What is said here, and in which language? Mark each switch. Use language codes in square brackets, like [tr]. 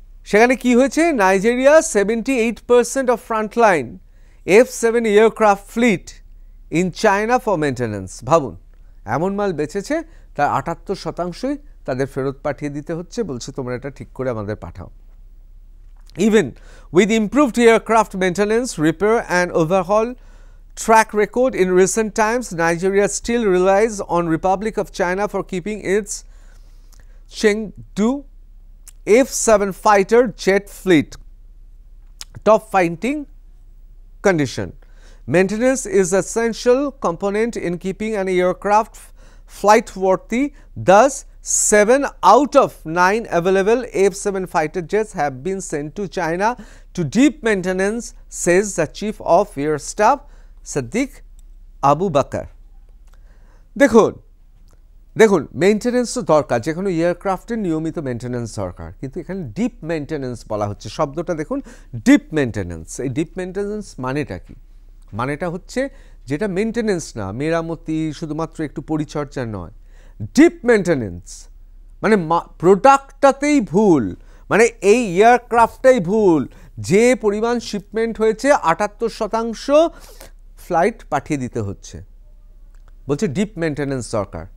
[bn] সেখানে কি হয়েছে, [en] Nigeria 78% of frontline F7 aircraft fleet in China for maintenance. [bn] ভাবুন এমন মাল বেচেছে তার 78%ই তাদের ফেরত পাঠিয়ে দিতে হচ্ছে, বলছে তোমরা এটা ঠিক করে আমাদের পাঠাও। [en] Even with improved aircraft maintenance, repair and overhaul track record in recent times, Nigeria still relies on Republic of China for keeping its Chengdu F7 fighter jet fleet top fighting condition. Maintenance is an essential component in keeping an aircraft flight worthy. Thus, 7 out of 9 available F7 fighter jets have been sent to China to deep maintenance, says the Chief of Air Staff Sadiq Abu Bakr. [bn] দেখুন maintenance তো দরকার, যে কোনো এয়ারক্রাফটের নিয়মিত maintenance দরকার, কিন্তু এখানে deep maintenance বলা হচ্ছে, শব্দটা দেখুন ডিপ মেইনটেনেন্স। এই ডিপ মেইনটেনেন্স মানেটা কি? মানেটা হচ্ছে যেটা মেইনটেনেন্স না, মেরামতি, শুধুমাত্র একটু পরিচর্যা নয়, ডিপ মেইনটেনেন্স মানে প্রোডাক্টটাতেই ভুল, মানে এই এয়ারক্রাফটটাই ভুল, যে পরিমাণ শিপমেন্ট হয়েছে 78% ফ্লাইট পাঠিয়ে দিতে হচ্ছে, বলছে ডিপ মেইনটেনেন্স দরকার।